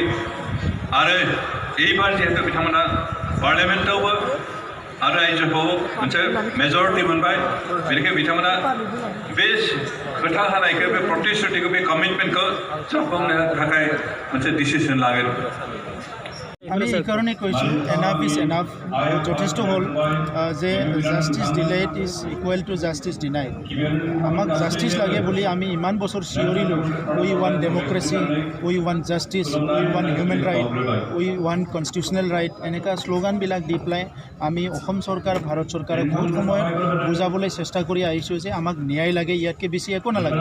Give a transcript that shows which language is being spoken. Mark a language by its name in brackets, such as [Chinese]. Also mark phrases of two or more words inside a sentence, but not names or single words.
[Bodo] आरो एबार जिहेतु बिथांमोना पार्लियामेन्टआवबो आरो रायजोआव मोनसे मेजरिटि मोनबाय, बेनिखायनो बिथांमोना बे खोथा होनायखौ, बे प्रतिश्रुतिखौ, बे कमिटमेन्टखौ जाफुंहोनो थाखाय मोनसे डिसिसन लागोन। [Assamese] আমি এই কারণে কৈছোঁ [English] enough is enough, [Assamese] যথেষ্ট হ'ল যে [English] justice delayed is equal to justice denied. [Assamese] আমাক জাষ্টিছ লাগে বুলি আমি ইমান বছৰ চিঞৰিলোঁ, [English] we want democracy, we want justice, we want human right, we want constitutional right, [Assamese] এনেকুৱা শ্লোগানবিলাক দি পেলাই আমি অসম চৰকাৰ, ভাৰত চৰকাৰে বহুত সময়ত বুজাবলৈ চেষ্টা কৰি আহিছোঁ যে আমাক ন্যায় লাগে, ইয়াতকৈ বেছি একো নালাগে।